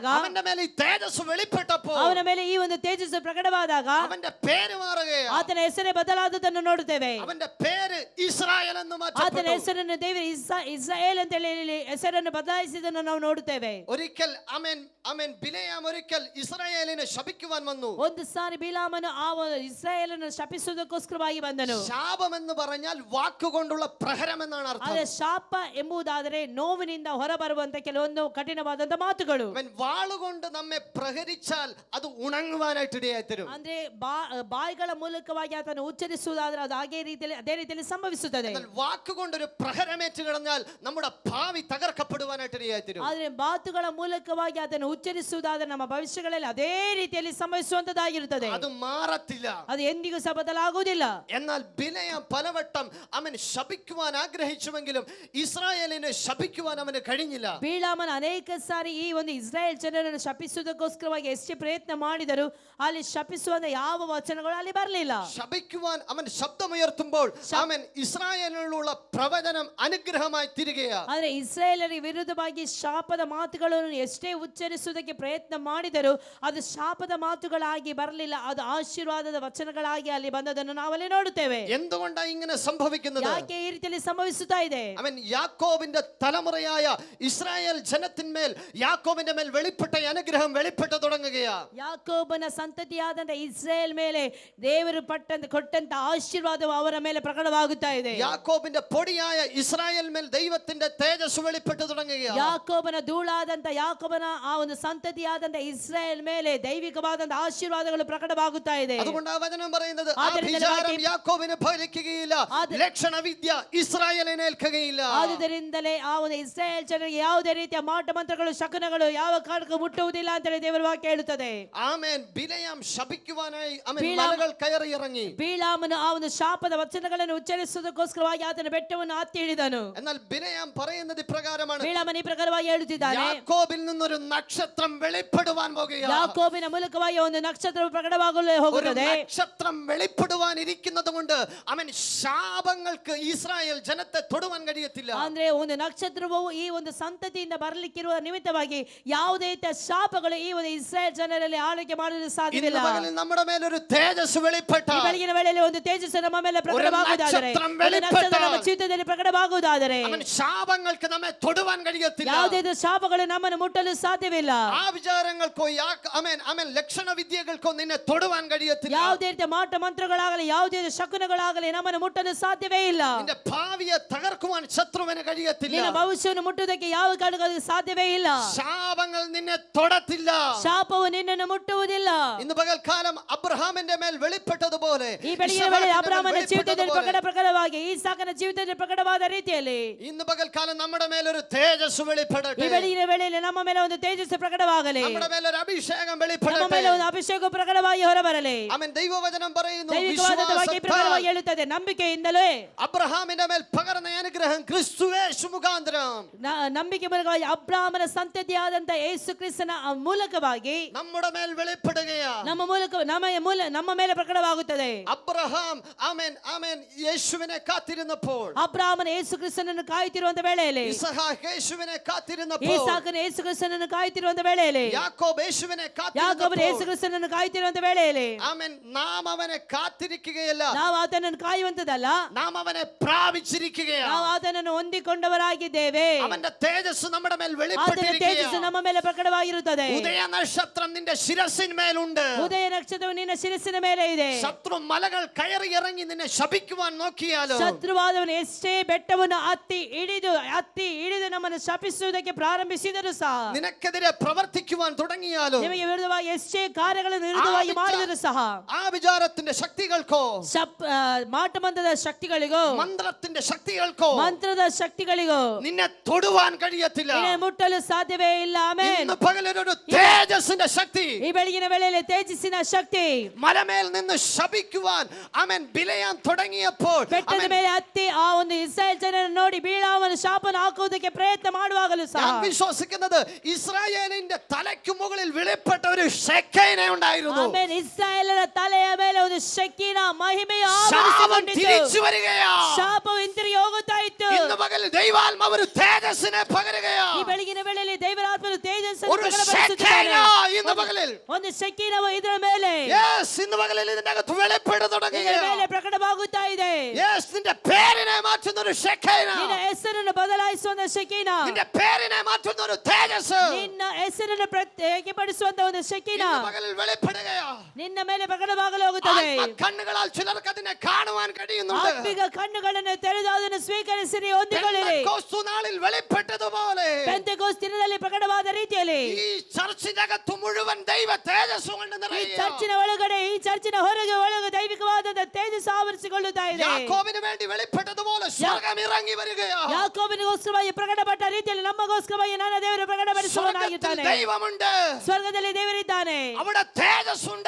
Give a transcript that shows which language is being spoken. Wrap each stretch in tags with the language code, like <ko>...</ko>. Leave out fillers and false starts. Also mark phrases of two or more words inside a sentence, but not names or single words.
<ml>അവന്റെ മേൽ ഈ തേജസ് വെളിപ്പെട്ടപ്പോൾ,</ml> <kn>ಅವನ ಮೇಲೆ ಈ ಒಂದು ತೇಜಸ್ಸು ಪ್ರಕಟವಾದಾಗ</kn> <ml>അവന്റെ പേര് മാറുകയാണ്.</ml> <kn>ಆತನ ಹೆಸರೇ ಬದಲಾದದನ್ನು ನೋಡುತ್ತೇವೆ.</kn> <ml>അവന്റെ പേര് ഇസ്രായേൽ എന്ന്</ml> <kn>ಆತನ</kn> <ml>മാറ്റപ്പെട്ടു.</ml> <kn>ಹೆಸರನ್ನು ದೇವರು ಇಸ್ರಾಯೇಲ್ ಅಂತ ಹೇಳಿ ಹೆಸರನ್ನು ಬದಲಾಯಿಸಿದನ್ನು ನಾವು ನೋಡುತ್ತೇವೆ.</kn> <ml>ഒരിക്കൽ ആമേൻ ആമേൻ ബിലെയാം ഒരിക്കൽ ഇസ്രായേലിനെ ശപിക്കുവാൻ വന്നു.</ml> <kn>ಒಂದು ಸಾರಿ ಬಿಲಾಮನು ಆ ಇಸ್ರಾಯೇಲನ್ನು ಶಪಿಸುವುದಕ್ಕೋಸ್ಕರವಾಗಿ ಬಂದನು.</kn> <ml>ശാപം എന്ന് പറഞ്ഞാൽ വാക്കുകൊണ്ടുള്ള പ്രഹരം എന്നാണ് അർത്ഥം.</ml> <kn>ಆದರೆ ಶಾಪ ಎಂಬುದಾದರೆ ನೋವಿನಿಂದ ಹೊರಬರುವಂತ ಕೆಲವೊಂದು ಕಠಿಣವಾದಂತ ಮಾತುಗಳು.</kn> <ml>അവൻ വാളുകൊണ്ട് നമ്മെ പ്രഹരിച്ചാൽ അത് ഉണങ്ങുവാനായിട്ട് ഇടയായി തരും.</ml> <kn>ಅಂದ್ರೆ ಬಾಯಿಗಳ ಮೂಲಕವಾಗಿ ಆತನು ಉಚ್ಚರಿಸುವುದಾದ್ರೆ ಅದು ಅದೇ ರೀತಿಯಲ್ಲಿ ಸಂಭವಿಸುತ್ತದೆ.</kn> <ml>വാക്കുകൊണ്ടൊരു പ്രഹരമേറ്റ് കിടന്നാൽ നമ്മുടെ ഭാവി തകർക്കപ്പെടുവാനായിട്ട് ഇടയായി തരും.</ml> <kn>ಆದ್ರೆ ಮಾತುಗಳ ಮೂಲಕವಾಗಿ ಅದನ್ನು ಉಚ್ಚರಿಸುವುದಾದ್ರೆ ನಮ್ಮ ಭವಿಷ್ಯಗಳಲ್ಲಿ ಅದೇ ರೀತಿಯಲ್ಲಿ ಸಂಭವಿಸುವಂತದ್ದಾಗಿರುತ್ತದೆ.</kn> <ml>അത് മാറത്തില്ല.</ml> <kn>ಅದು ಎಂದಿಗೂ ಎಂದಿಗೂ ಸಹ ಬದಲಾಗುವುದಿಲ್ಲ.</kn> <ml>എന്നാൽ ബിലയാം പലവട്ടം അവൻ ശപിക്കുവാൻ ആഗ്രഹിച്ചുവെങ്കിലും ഇസ്രായേലിനെ ശപിക്കുവാൻ അവന് കഴിഞ്ഞില്ല.</ml> <kn>ಬೀಳಾಮನ ಅನೇಕ ಸಾರಿ ಈ ಒಂದು ಇಸ್ರಾಯೇಲ್ ಜನರನ್ನು ಶಪಿಸುವುದಕ್ಕೋಸ್ಕರವಾಗಿ ಎಷ್ಟೇ ಪ್ರಯತ್ನ ಮಾಡಿದರೂ ಅಲ್ಲಿ ಶಪಿಸುವಂತ ಯಾವ ವಚನಗಳು ಅಲ್ಲಿ ಬರಲಿಲ್ಲ.</kn> <ml>ശപിക്കുവാൻ അവൻ ശബ്ദമുയർത്തുമ്പോൾ അവൻ ഇസ്രായേലിനുള്ള പ്രവചനം അനുഗ്രഹമായി തിരികെയാ.</ml> <kn>ಆದರೆ ಇಸ್ರಾಯೇಲರಿಗೆ ವಿರುದ್ಧವಾಗಿ ಶಾಪದ ಮಾತುಗಳನ್ನು ಎಷ್ಟೇ ಉಚ್ಚರಿಸುವುದಕ್ಕೆ ಪ್ರಯತ್ನ ಮಾಡಿದರೂ ಅದು ಶಾಪದ ಮಾತುಗಳಾಗಿ ಬರಲಿಲ್ಲ, ಅದು ಆಶೀರ್ವಾದದ ವಚನಗಳಾಗಿ ಅಲ್ಲಿ ಬಂದದನ್ನು ನಾವಲ್ಲಿ ನೋಡುತ್ತೇವೆ.</kn> <ml>എന്തുകൊണ്ടാണ് ഇങ്ങനെ സംഭവിക്കുന്നത്?</ml> <kn>ಯಾಕೆ ಈ ರೀತಿಯಲ್ಲಿ ಸಂಭವಿಸುತ್ತಾ ಇದೆ?</kn> <ml>അവൻ യാക്കോബിന്റെ തലമുറയായ ഇസ്രായേൽ ജനത്തിന്മേൽ യാക്കോബിന്റെ മേൽ വെളിപ്പെട്ട ഈ അനുഗ്രഹം വെളിപ്പെട്ടു തുടങ്ങുകയാ.</ml> <kn>ಯಾಕೋಬನ ಸಂತತಿಯಾದಂತ ಇಸ್ರಾಯೇಲ್ ಮೇಲೆ ದೇವರು ಕೊಟ್ಟಂತ ಆಶೀರ್ವಾದವು ಅವರ ಮೇಲೆ ಪ್ರಕಟವಾಗುತ್ತಾ ಇದೆ.</kn> <ml>യാക്കോബിന്റെ പൊടിയായ ഇസ്രായേൽ മേൽ ദൈവത്തിന്റെ തേജസ് വെളിപ്പെട്ടു തുടങ്ങുകയാ.</ml> <kn>ಯಾಕೋಬನ ಧೂಳಾದಂತ ಯಾಕೋಬನ ಆ ಒಂದು ಸಂತತಿಯಾದಂತ ಇಸ್ರಾಯೇಲ್ ಮೇಲೆ ದೈವಿಕವಾದಂತ ಆಶೀರ್ವಾದಗಳು ಪ್ರಕಟವಾಗುತ್ತಾ ಇದೆ.</kn> <ml>അതുകൊണ്ട് ആ വചനം പറയുന്നത് ആഭിചാരം യാക്കോബിനെ ഫലിക്കുകയില്ല, ലക്ഷണവിദ്യ ഇസ്രായേലിനെ ഏൽക്കുകയില്ല.</ml> <kn>ಆದುದರಿಂದಲೇ ಆ ಒಂದು ಇಸ್ರಾಯೇಲ್ ಜನರಿಗೆ ಯಾವುದೇ ರೀತಿಯ ಮಾಟ ಮಂತ್ರಗಳು ಶಕುನಗಳು ಯಾವ ಕಾರಣಕ್ಕೂ ಮುಟ್ಟುವುದಿಲ್ಲ ಅಂತ ಹೇಳಿ ದೇವರ ವಾಕ್ಯ ಹೇಳುತ್ತದೆ.</kn> <ml>ಆಮೆನ್. ಬಿಲೆಯಾಮ್ ಶಪಿക്കുവാനായി അവൻ മലകൾ കയറി ഇറങ്ങി.</ml> <kn>ಬೀಳಾಮನು ಆ ಒಂದು ಶಾಪದ ವಚನಗಳನ್ನು ಉಚ್ಚರಿಸುವುದಕ್ಕೋಸ್ಕರವಾಗಿ ಆತನ ಬೆಟ್ಟವನ್ನು ಹತ್ತಿ ಹಿಡಿದನು.</kn> <ml>എന്നാൽ ബിലെയാം പറയുന്നത് ഇപ്രകാരമാണ്.</ml> <kn>ಬೀಳಾಮನ ಈ ಪ್ರಕಾರವಾಗಿ ಹೇಳುತ್ತಿದ್ದಾನೆ,</kn> <ml>യാക്കോബിൽ നിന്നൊരു നക്ഷത്രം വെളിപ്പെടുവാൻ പോകുകയാണ്.</ml> <kn>ಯಾಕೋಬಿನ ಮೂಲಕವಾಗಿ ಒಂದು ನಕ್ಷತ್ರವು ಪ್ರಕಟವಾಗಲು ಹೋಗುತ್ತದೆ.</kn> <ml>നക്ഷത്രം വെളിപ്പെടുവാൻ ഇരിക്കുന്നത് കൊണ്ട് അവൻ ശാപങ്ങൾക്ക് ഇസ്രായേൽ ജനത്തെ തൊടുവാൻ കഴിയത്തില്ല.</ml> <kn>ಅಂದ್ರೆ ಒಂದು ನಕ್ಷತ್ರವು ಈ ಒಂದು ಸಂತತಿಯಿಂದ ಬರಲಿಕ್ಕಿರುವ ನಿಮಿತ್ತವಾಗಿ ಯಾವುದೇ ರೀತಿಯ ಶಾಪಗಳು ಈ ಒಂದು ಇಸ್ರಾಯೇಲ್ ಜನರಲ್ಲಿ ಆಳ್ವಿಕೆ ಮಾಡಲು ಸಾಧ್ಯವಿಲ್ಲ.</kn> <ml>നമ്മുടെ മേലൊരു തേജസ് വെളിപ്പെട്ട</ml> <kn>ಈ ಬೆಳಗಿನ ವೇಳೆಯಲ್ಲಿ ಒಂದು ತೇಜಸ್ಸು ನಮ್ಮ ಮೇಲೆ ಪ್ರಕಟವಾಗುವುದಾದರೆ, ನಕ್ಷತ್ರ ನಮ್ಮ ಜೀವಿತದಲ್ಲಿ ಪ್ರಕಟವಾಗುವುದಾದರೆ</kn> <ml>അവൻ ശാപങ്ങൾക്ക് നമ്മെ തൊടുവാൻ കഴിയത്തില്ല.</ml> <kn>ಯಾವುದೇ ಶಾಪಗಳು ನಮ್ಮನ್ನು ಮುಟ್ಟಲು ಸಾಧ್ಯವಿಲ್ಲ.</kn> <ml>ആ വിചാരങ്ങൾക്കോ ആമേൻ ആമേൻ ലക്ഷണവിദ്യകൾക്കോ നിന്നെ തൊടുവാൻ കഴിയത്തില്ല.</ml> <kn>ಯಾವುದೇ ರೀತಿಯ ಮಾಟ ಮಂತ್ರಗಳಾಗಲಿ ಯಾವುದೇ ಶಕುನಗಳಾಗಲಿ ನಮ್ಮನ್ನು ಮುಟ್ಟಲು ಸಾಧ್ಯವೇ ಇಲ್ಲ.</kn> <ml>നിന്റെ ഭാവിയെ തകർക്കുവാൻ ശത്രുവിന് കഴിയത്തില്ല.</ml> <kn>ನಿನ್ನ ಭವಿಷ್ಯವನ್ನು ಮುಟ್ಟುವುದಕ್ಕೆ ಯಾವ ಕಾರಣಕ್ಕೂ ಸಾಧ್ಯವೇ ಇಲ್ಲ.</kn> <ml>ശാപങ്ങൾ നിന്നെ തൊടത്തില്ല.</ml> <kn>ಶಾಪವು ನಿನ್ನನ್ನು ಮುಟ್ಟುವುದಿಲ್ಲ.</kn> <ml>ഇന്ന് പകൽക്കാലം അബ്രഹാമിന്റെ മേൽ വെളിപ്പെട്ടതുപോലെ</ml> <kn>ಈ ಬೆಳಗಿನ ವೇಳೆ ಅಬ್ರಹಾಮನ ಜೀವಿತದಲ್ಲಿ ಪ್ರಕಟವಾಗಿ ಈಸಾಕನ ಜೀವಿತದಲ್ಲಿ ಪ್ರಕಟವಾದ ರೀತಿಯಲ್ಲಿ</kn> <ml>ഇന്ന് പകൽക്കാലം നമ്മുടെ മേലൊരു തേജസ് വെളിപ്പെടട്ടെ.</ml> <kn>ಈ ಬೆಳಗಿನ ವೇಳೆಯಲ್ಲಿ ನಮ್ಮ ಮೇಲೆ ಒಂದು ತೇಜಸ್ಸು ಪ್ರಕಟವಾಗಲಿ.</kn> <ml>നമ്മുടെ മേലൊരു അഭിഷേകം</ml> <kn>ನಮ್ಮ</kn> <ml>വെളിപ്പെടട്ടെ.</ml> <kn>ಮೇಲೆ ಒಂದು ಅಭಿಷೇಕ ಪ್ರಕಟವಾಗಿ ಹೊರಬರಲಿ.</kn> <ml>ആമേൻ. ദൈവവചനം പറയുന്നു,</ml> <kn>ದೈವಿಕವಾದ ವಾಕ್ಯ ಪ್ರಕಾರವಾಗಿ ಹೇಳುತ್ತದೆ, ನಂಬಿಕೆಯಿಂದಲೇ</kn> <ml>അബ്രഹാമിന്റെ മേൽ പകർന്ന അനുഗ്രഹം ക്രിസ്തുയേശു മുഖാന്തരം</ml> <kn>ನಂಬಿಕೆ ಮೂಲಕವಾಗಿ ಅಬ್ರಹಾಮನ ಸಂತತಿಯಾದಂತ ಯೇಸು ಕ್ರಿಸ್ತನ ಮೂಲಕವಾಗಿ</kn> <ml>നമ്മുടെ മേൽ വെളിപ്പെടുകയാ.</ml> <kn>ನಮ್ಮ ಮೇಲೆ ಪ್ರಕಟವಾಗುತ್ತದೆ.</kn> <ml>അബ്രഹാം ആമേൻ ആമേൻ യേശുവിനെ കാത്തിരുന്നപ്പോൾ,</ml> <kn>ಅಬ್ರಹಾಮನ ಯೇಸು ಕ್ರಿಸ್ತನನ್ನು ಕಾಯುತ್ತಿರುವಂತ ವೇಳೆಯಲ್ಲಿ,</kn> <ml>ഇസഹാക്ക് യേശുവിനെ കാത്തിരുന്നപ്പോൾ,</ml> <kn>ಈಸಾಕನ ಯೇಸು ಕ್ರಿಸ್ತನನ್ನು ಕಾಯುತ್ತಿರುವಂತ ವೇಳೆಯಲ್ಲಿ,</kn> <ml>യാക്കോബ് യേശുവിനെ</ml> <kn>ಯಾಕೋಬನ ಯೇಸು</kn> <ml>കാത്തിരുന്നപ്പോൾ,</ml> <kn>ಕ್ರಿಸ್ತನನ್ನು ಕಾಯುತ್ತಿರುವಂತ ವೇಳೆಯಲ್ಲಿ</kn> <ml>ആമേൻ നാം അവനെ കാത്തിരിക്കുകയല്ല,</ml> <kn>ನಾವು ಆತನನ್ನು ಕಾಯುವಂತದಲ್ಲ,</kn> <ml>നാം അവനെ പ്രാപിച്ചിരിക്കുകയാണ്.</ml> <kn>ನಾವು ಆತನನ್ನು ಹೊಂದಿಕೊಂಡವರಾಗಿದ್ದೇವೆ.</kn> <ml>അവന്റെ തേജസ് നമ്മുടെ മേൽ</ml> <kn>ಆತನ ತೇಜಸ್ಸು</kn> <ml>വെളിപ്പെട്ടിരിക്കുകയാണ്.</ml> <kn>ನಮ್ಮ ಮೇಲೆ ಪ್ರಕಟವಾಗಿರುತ್ತದೆ.</kn> <ml>ഉദയ നക്ഷത്രം നിന്റെ ശിരസിന്മേലുണ്ട്.</ml> <kn>ಉದಯ ನಕ್ಷತ್ರವು ನಿನ್ನ ಶಿರಸ್ಸಿನ ಮೇಲೆ ಇದೆ.</kn> <ml>ശത്രു മലകൾ കയറി ഇറങ്ങി നിന്നെ ശപിക്കുവാൻ നോക്കിയാലോ,</ml> <kn>ಶತ್ರುವಾದವನು ಎಷ್ಟೇ ಬೆಟ್ಟವನ್ನು ಹತ್ತಿ ಹಿಡಿದು ನಮ್ಮನ್ನು ಶಪಿಸುವುದಕ್ಕೆ ಪ್ರಾರಂಭಿಸಿದರೂ ಸಹ,</kn> <ml>നിനക്കെതിരെ പ്രവർത്തിക്കുവാൻ തുടങ്ങിയാലോ,</ml> <kn>ನಿಮಗೆ ವಿರುದ್ಧವಾಗಿ ಎಷ್ಟೇ ಕಾರ್ಯಗಳನ್ನು ವಿರುದ್ಧವಾಗಿ ಮಾಡಿದರೂ ಸಹ,</kn> <ml>ആ വിചാരത്തിന്റെ ശക്തികൾക്കോ,</ml> <kn>ಮಾಟಮಂತ್ರದ ಶಕ್ತಿಗಳಿಗೋ,</kn> <ml>മന്ത്രത്തിന്റെ ശക്തികൾക്കോ</ml> <kn>ಮಂತ್ರದ ಶಕ್ತಿಗಳಿಗೋ</kn> <ml>നിന്നെ തൊടുവാൻ കഴിയത്തില്ല.</ml> <kn>ನಿನ್ನನ್ನು ಮುಟ್ಟಲು ಸಾಧ್ಯವೇ ಇಲ್ಲ. ಆಮೆನ್.</kn> <ml>ഇന്ന് പകലൊരു തേജസ്സിന്റെ ശക്തി,</ml> <kn>ಈ ಬೆಳಗಿನ ವೇಳೆಯಲ್ಲಿ ತೇಜಸ್ಸಿನ ಶಕ್ತಿ</kn> <ml>മലമേൽ നിന്ന് ശപിക്കുവാൻ അവൻ ബിലയാൻ തുടങ്ങിയപ്പോൾ,</ml> <kn>ಬೆಟ್ಟದ ಮೇಲೆ ಹತ್ತಿ ಆ ಒಂದು ಇಸ್ರಾಯೇಲ್ ಜನರನ್ನು ನೋಡಿ ಬೀಳಾಮನ ಶಾಪನ ಹಾಕುವುದಕ್ಕೆ ಪ್ರಯತ್ನ ಮಾಡುವಾಗಲೂ ಸಹ,</kn> <ml>ഞാൻ വിശ്വസിക്കുന്നത് ഇസ്രായേലിന്റെ തലയ്ക്ക് മുകളിൽ വെളിപ്പെട്ട ഒരു ശെക്കൈന ഉണ്ടായിരുന്നു.</ml> <kn>ಆಮೆನ್. ಇಸ್ರಾಯೇಲರ ತಲೆಯ ಮೇಲೆ ಒಂದು ಶೆಕಿನ ಮಹಿಮೆಯು</kn> <ml>ശാപം</ml> <kn>ಆವರಿಸಿಕೊಂಡಿತು.</kn> <ml>തിരിച്ചു വരികയാ.</ml> <kn>ಶಾಪವು ಹಿಂತಿರುಗಿ ಹೋಗುತ್ತಾ ಇತ್ತು.</kn> <ml>ഇന്ന് പകൽ ദൈവാത്മാവ് ഒരു തേജസ്സിനെ പകരുകയാ.</ml> <kn>ಈ ಬೆಳಗಿನ ವೇಳೆಯಲ್ಲಿ ದೇವರ ಆತ್ಮನು ತೇಜಸ್ಸನ್ನು</kn> <ml>ഒരു</ml> <kn>ಪ್ರಕಟಪಡಿಸುತ್ತಾನೆ.</kn> <ml>ശെക്കൈന ഇന്ന് പകലിൽ,</ml> <kn>ಒಂದು ಶೆಕಿನವು ಇದರ ಮೇಲೆ</kn> <ml>ഇന്ന് പകലിൽ ഇതിന്റെ അകത്ത് വെളിപ്പെട്ട്</ml> <kn>ಇದರ</kn> <ml>തുടങ്ങുകയാ.</ml> <kn>ಮೇಲೆ ಪ್ರಕಟವಾಗುತ್ತಾ ಇದೆ.</kn> <ml>നിന്റെ പേരിനെ മാറ്റുന്ന ഒരു ശെക്കൈന,</ml> <kn>ನಿನ್ನ ಹೆಸರನ್ನು ಬದಲಾಯಿಸುವಂತ ಶೆಕಿನ,</kn> <ml>നിന്റെ പേരിനെ മാറ്റുന്ന ഒരു തേജസ്</ml> <kn>ನಿನ್ನ ಹೆಸರನ್ನು ಪ್ರತ್ಯೇಕಪಡಿಸುವಂತ ಒಂದು ಶೆಕಿನ</kn> <ml>ഇന്ന് പകലിൽ വെളിപ്പെടുകയാ.</ml> <kn>ನಿನ್ನ ಮೇಲೆ ಪ್ರಕಟವಾಗಲು ಹೋಗುತ್ತದೆ.</kn> <ml>കണ്ണുകളാൽ ചിലർക്ക് അതിനെ കാണുവാൻ കഴിയുന്നുണ്ട്.</ml> <kn>ಆತ್ಮಿಕ ಕಣ್ಣುಗಳನ್ನು ತೆರೆದು ಅದನ್ನು ಸ್ವೀಕರಿಸಿರಿ, ಹೊಂದಿಕೊಳ್ಳಿರಿ.</kn> <ml>പെന്തക്കോസ്തു നാളിൽ വെളിപ്പെട്ടതുപോലെ</ml> <kn>ಪೆಂತೆಕೋಸ್ತ್ ದಿನದಲ್ಲಿ ಪ್ರಕಟವಾದ ರೀತಿಯಲ್ಲಿ</kn> <ml>ഈ ചർച്ചിനകത്ത് മുഴുവൻ ദൈവ തേജസ് കൊണ്ട്</ml> <kn>ಈ</kn> <ml>നിറയുക.</ml> <kn>ಚರ್ಚಿನ ಒಳಗಡೆ ಈ ಚರ್ಚಿನ ಒಳಗೆ ದೈವಿಕವಾದ ತೇಜಸ್ಸು ಆವರಿಸಿಕೊಳ್ಳುತ್ತಾ ಇದೆ.</kn> <ml>യാക്കോബിന് വേണ്ടി വെളിപ്പെട്ടതുപോലെ സ്വർഗ്ഗം ഇറങ്ങി വരികയാ.</ml> <kn>ಯಾಕೋಬನಿಗೋಸ್ಕರವಾಗಿ ಪ್ರಕಟಪಟ್ಟ ರೀತಿಯಲ್ಲಿ ನಮಗೋಸ್ಕರವಾಗಿ ನನ್ನ ದೇವರು ಪ್ರಕಟಪಡಿಸುವವನಾಗಿದ್ದಾನೆ.</kn> <ml>ദൈവമുണ്ട്,</ml> <kn>ಸ್ವರ್ಗದಲ್ಲಿ ದೇವರಿದ್ದಾನೆ,</kn> <ml>അവിടെ തേജസ്സുണ്ട്,</ml>